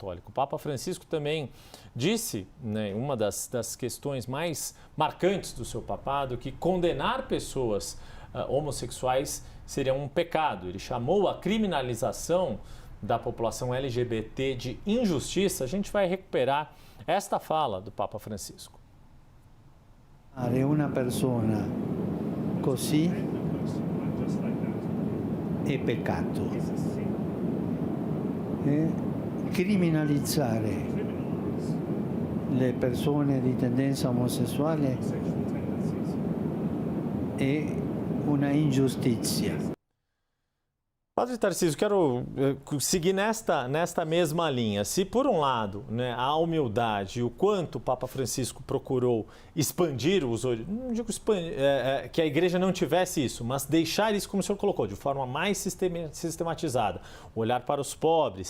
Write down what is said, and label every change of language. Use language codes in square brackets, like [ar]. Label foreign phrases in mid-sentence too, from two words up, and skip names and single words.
[pt] O Papa Francisco também disse, né, uma das questões mais marcantes do seu papado, que condenar pessoas homossexuais seria um pecado. Ele chamou a criminalização da população LGBT de injustiça. A gente vai recuperar esta fala do Papa Francisco. [it] Una persona così è peccato. Criminalizzare le persone di tendenza omosessuale è una ingiustizia. [pt] Padre Tarcísio, quero seguir nesta mesma linha. Se, por um lado, né, a humildade e o quanto o Papa Francisco procurou expandir os olhos, não digo que a Igreja não tivesse isso, mas deixar isso, como o senhor colocou, de forma mais sistematizada, olhar para os pobres.